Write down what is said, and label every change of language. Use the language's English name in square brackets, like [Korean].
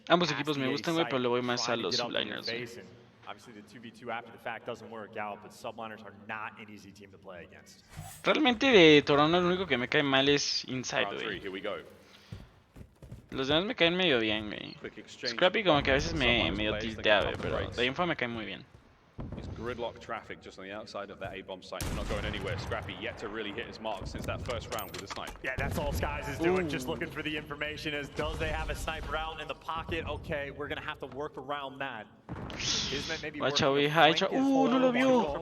[Spanish] Ambos equipos me gustan, güey, pero le voy más a los Subliners. [English] Obviously, the 2v2 after the fact doesn't work out, but Subliners are not an easy team to play against. [Spanish] Realmente de Toronto lo único que me cae mal es Inside, [English] Round 3, [Spanish] güey. [English] here we go. [Spanish] Los demás me caen medio bien, güey. [English] Quick exchange. [Spanish] Scrappy como que a veces me medio tiltea, güey, pero de Info me cae muy bien. [English] It's gridlock traffic just on the outside of that A-bomb site. They're not going anywhere. Scrappy yet to really hit his mark since that first round with a snipe. Yeah, that's all Skies is doing, just looking for the information as does they have a sniper out in the pocket? Okay, we're going to have to work around that. Maybe Watch out, [Spanish] güey, Hydra. No lo vio.